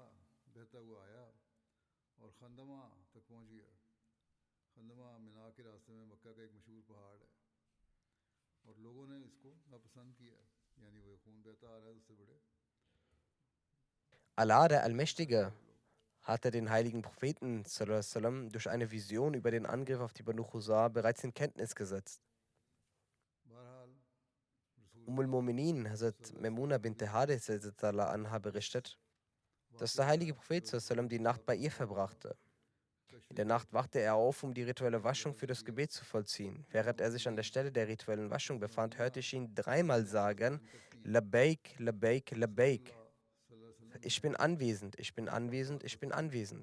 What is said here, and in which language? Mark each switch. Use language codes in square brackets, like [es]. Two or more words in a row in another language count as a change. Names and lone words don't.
[de] Allah, der Allmächtige, hatte den heiligen Propheten [ar] صلى الله عليه وسلم [de] durch eine Vision über den Angriff auf die Banu Chusa bereits in Kenntnis gesetzt. al-Mu'minin, Hazrat Maimuna bint Hadith anha berichtet, dass der heilige Prophet [ar] صلى الله عليه وسلم [de] die Nacht bei ihr verbrachte. In der Nacht wachte er auf, um die rituelle Waschung für das Gebet zu vollziehen. Während er sich an der Stelle der rituellen Waschung befand, hörte ich ihn dreimal sagen: [ar] لبيك، لبيك، لبيك. [de] Ich bin anwesend, ich bin anwesend, ich bin anwesend.